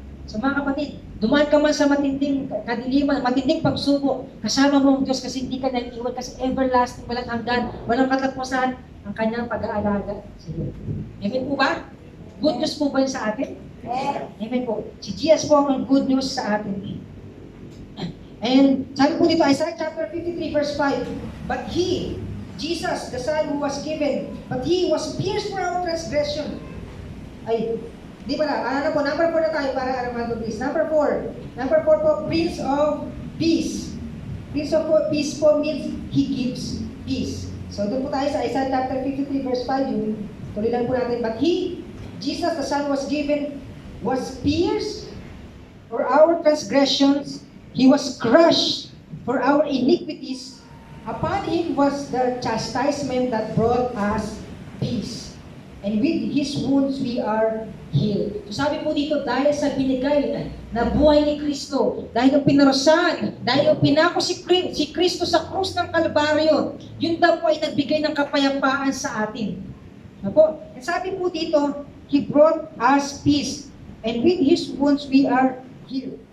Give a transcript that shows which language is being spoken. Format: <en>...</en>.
<tl>So mga kapatid, dumaan ka man sa matinding kadiliman, matinding pagsubok, kasama mo ang Diyos kasi hindi ka naiiwan, kasi everlasting, walang hanggan, walang katapusan ang kanyang pag-aalaga sa iyo. Amen po ba? Good news po ba yun sa atin? Amen po. Si Jesus po ang good news sa atin.</tl> <en>And</en> <tl>sabi po dito,</tl> <en>Isaiah chapter 53 verse 5, but He, Jesus, the Son who was given, but He was pierced for our transgression.</en> <tl>Ay, di pala, ano po, number 4 na tayo para araman po, please.</tl> <en>Number 4 po, Prince of Peace. Prince of Peace po means He gives peace.</en> <tl>So doon po tayo sa Isaiah chapter 53 verse 5, yun. Tuloy lang po natin,</tl> <en>but He, Jesus, the Son was given, was pierced for our transgressions, He was crushed for our iniquities. Upon Him was the chastisement that brought us peace. And with His wounds we are healed.</en> <tl>So sabi po dito, dahil sa binigay na buhay ni Kristo, dahil yung pinarusahan, dahil yung pinako si Kristo sa krus ng Kalbaryo, yun daw po ay nagbigay ng kapayapaan sa atin.</tl> <en>Apo? And</en> <tl>sabi po dito,</tl> <en>He brought us peace. And with His wounds we are healed.</en>